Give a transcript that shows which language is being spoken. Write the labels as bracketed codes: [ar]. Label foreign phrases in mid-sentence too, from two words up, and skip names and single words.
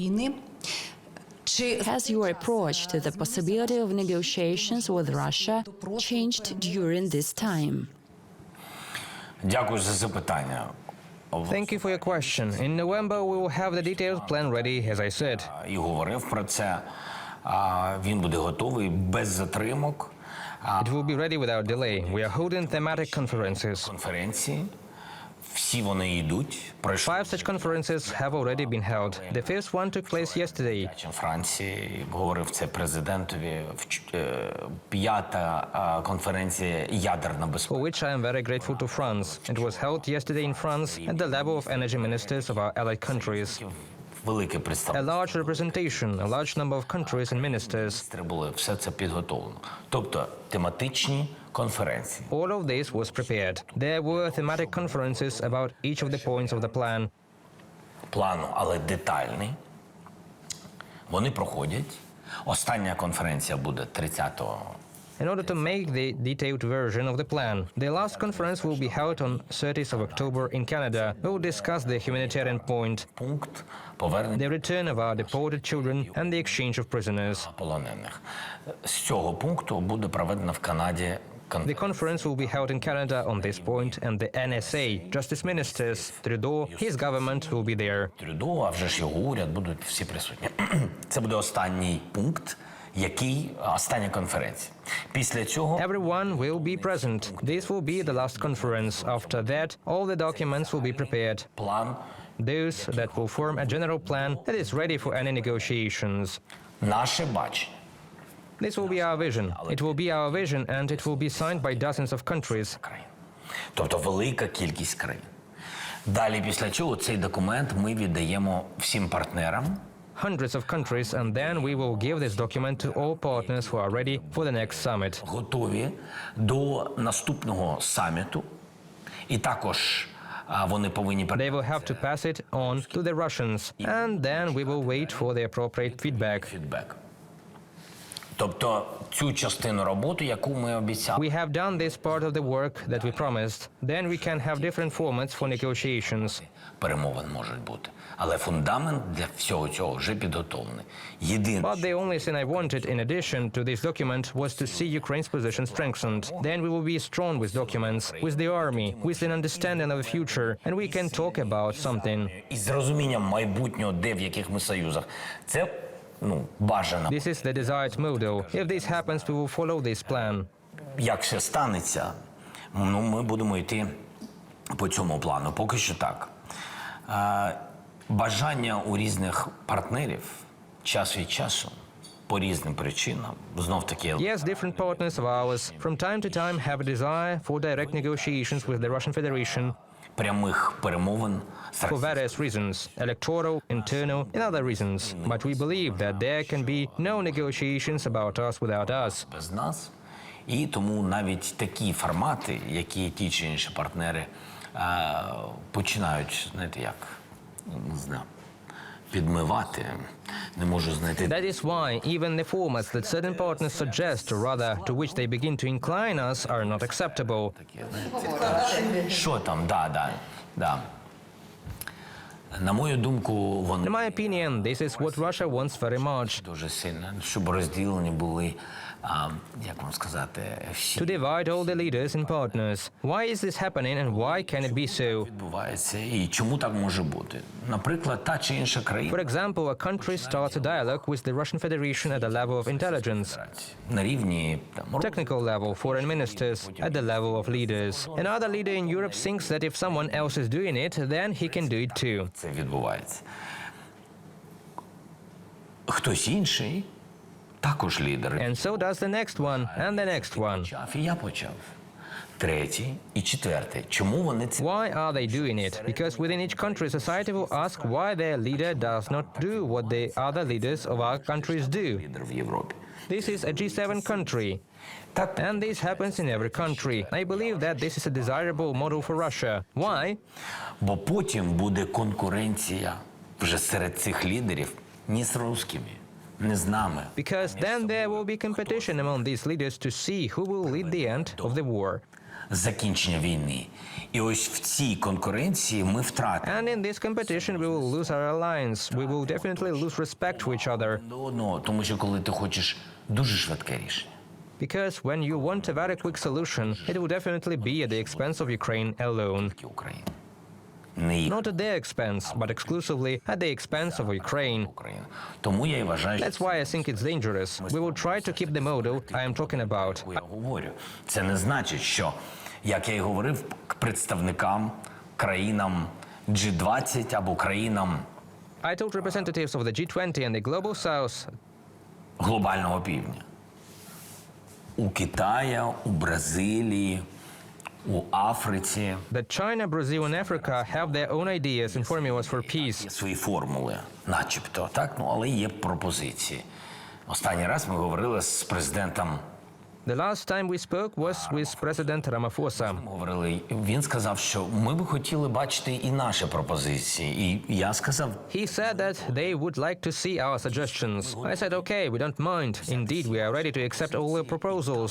[en] Has your approach to the possibility of negotiations with Russia changed during this time? [uk] Дякую за запитання. [en] Thank you for your question. In November, we will have the detailed plan ready, as I said. [uk] І говорив про це. Він буде готовий без затримок. [en] It will be ready without delay. We are holding thematic conferences. [uk] Конференції. Всі вони йдуть. [en] 5 such conferences have already been held. The first one took place yesterday. [uk] Франції, говорив це президентові. 5-та конференція ядерна безпека. [en] For which I am very grateful to France. It was held yesterday in France at the level of energy ministers of our allied countries. [uk] Велике A представництво. [en] large representation, a large number of countries and ministers. [uk] Були все це підготовлено. Тобто тематичні конференції. [en] All of this was prepared. There were thematic conferences about each of the points of the plan. [uk] Плану, але детальний. Вони проходять. Остання конференція буде 30-го. [en] In order to make the detailed version of the plan, the last conference will be held on 30th of October in Canada. We will discuss the humanitarian point, [uk] Пункт повернення [en] the return of our deported children, and the exchange of prisoners. [uk] полонених. З цього пункту буде проведена в Канаді [en] The conference will be held in Canada on this point, and the NSA, Justice Ministers, Trudeau, his government will be there. [uk] Трюдо, а вже ж його уряд, будуть всі присутні. Це буде останній пункт, остання конференція. Після цього [en] Everyone will be present. This will be the last conference. After that, all the documents will be prepared. [uk] план, [en] Those that will form a general plan that is ready for any negotiations. [uk] наше бачення. [en] This will be our vision. It will be our vision, and it will be signed by dozens of countries. [uk] країн. Тобто велика кількість країн. Далі після цього цей документ ми віддаємо всім партнерам. [en] Hundreds of countries, and then we will give this document to all partners who are ready for the next summit. [uk] Готові до наступного саміту. І також вони повинні [en] They will have to pass it on to the Russians, and then we will wait for the appropriate feedback. [uk] фідбек. Тобто цю частину роботи, яку ми обіцяли, [en] We have done this part of the work that we promised. Then we can have different formats for negotiations. [uk] перемовин можуть бути. Але фундамент для всього цього вже підготовлений. Єдине, [en] But the only thing I wanted in addition to this document was to see Ukraine's position strengthened. Then we will be strong with documents, with the army, with an understanding of the future, and we can talk about something. [uk] із зрозумінням майбутнього, де в яких ми союзах, це бажано. [en] This is the desired model. If this happens, we will follow this plan. [uk] Як все станеться, ми будемо йти по цьому плану. Поки що так. Бажання у різних партнерів час від часу по різним причинам, знов-таки, [en] Yes, different partners of ours from time to time have a desire for direct negotiations with the Russian Federation [uk] прямих перемовин з [en] for various reasons, electoral, internal, and other reasons. But we believe that there can be no negotiations about us without us. [uk] без нас. І тому навіть такі формати, які ті чи інші партнери починають, знаєте, як, не знаю, підмивати, не можу знайти. [en] That is why even the formats that certain partners suggest, or rather to which they begin to incline us, are not acceptable. [uk] Що там? Да. На мою думку, вони [en] In my opinion, this is what Russia wants very much. [uk] дуже сильно, щоб розділені були, як вам сказати, всі. [en] To divide all the leaders and partners. Why is this happening and why can it be so? [uk] Відбувається і чому так може бути? Наприклад, та чи інша країна [en] For example, a country starts a dialogue with the Russian Federation at the level of intelligence, [uk] на рівні [en] technical level, foreign ministers, at the level of leaders. Another leader in Europe thinks that if someone else is doing it, then he can do it too. [uk] це відбувається. Хтось інший також лідер. [en] And so does the next one, and the next one. [uk] Почав, і я почав. Третій і четвертий. Чому вони це [en] Why are they doing it? Because within each country, society will ask why their leader does not do what the other leaders of our countries do. [uk] лідер в Європі? [en] This is a G7 country. And this happens in every country. I believe that this is a desirable model for Russia. Why? [uk] Бо потім буде конкуренція вже серед цих лідерів не з русскими, не з нами. [en] Because then there will be competition among these leaders to see who will lead the end of the war. [uk] Закінчення війни. І ось в цій конкуренції ми втратимо [en] And in this competition, we will lose our alliance. We will definitely lose respect to each other. [uk] до одного, тому що коли ти хочеш дуже швидке рішення, [en] Because when you want a very quick solution, it will definitely be at the expense of Ukraine alone. [uk] тільки Україна. Не їх [en] Not at their expense, but exclusively at the expense of Ukraine. [uk] Україна. Тому я і вважаю, що [en] That's why I think it's dangerous. We will try to keep the model I am talking about. [uk] я говорю. Це не значить, що, як я і говорив, к представникам країнам G20 або країнам [en] I told representatives of the G20 and the Global South [uk] глобального півдня. У Китаї, у Бразилії, у Африці that China, Brazil, and Africa have their own ideas and formulas for peace. є свої формули, начебто, так? Ну, але є пропозиції. Останній раз ми говорили з президентом, [en] The last time we spoke was with President Ramaphosa. [uk] ми говорили, він сказав, що ми би хотіли бачити і наші пропозиції. І я сказав, [en] He said that they would like to see our suggestions. I said, okay, we don't mind. Indeed, we are ready to accept all the proposals.